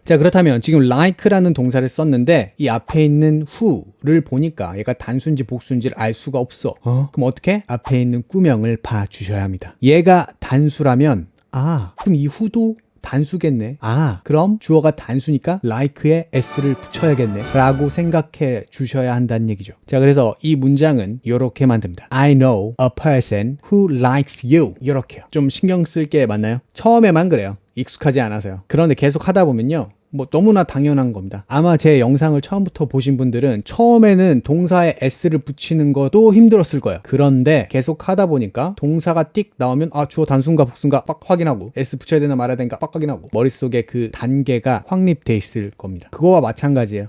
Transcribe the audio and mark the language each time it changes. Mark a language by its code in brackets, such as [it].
[ko] 자, 그렇다면 지금 like라는 동사를 썼는데 이 앞에 있는 who를 보니까 얘가 단수인지 복수인지를 알 수가 없어. 그럼 어떻게? 앞에 있는 꾸명을 봐주셔야 합니다. 얘가 단수라면 그럼 이 who도 단수겠네. 그럼 주어가 단수니까 like에 s를 붙여야겠네 라고 생각해 주셔야 한다는 얘기죠. 자, 그래서 이 문장은 이렇게 만듭니다. [en] I know a person who likes you. [ko] 이렇게요. 좀 신경 쓸 게 맞나요? 처음에만 그래요. 익숙하지 않아서요. 그런데 계속 하다 보면요. 뭐 너무나 당연한 겁니다. 아마 제 영상을 처음부터 보신 분들은 처음에는 동사에 s를 붙이는 것도 힘들었을 거예요. 그런데 계속 하다 보니까 동사가 띡 나오면 주어 단수인가 복수인가 빡 확인하고 s 붙여야 되나 말아야 되나 빡 확인하고 머릿속에 그 단계가 확립돼 있을 겁니다. 그거와 마찬가지예요.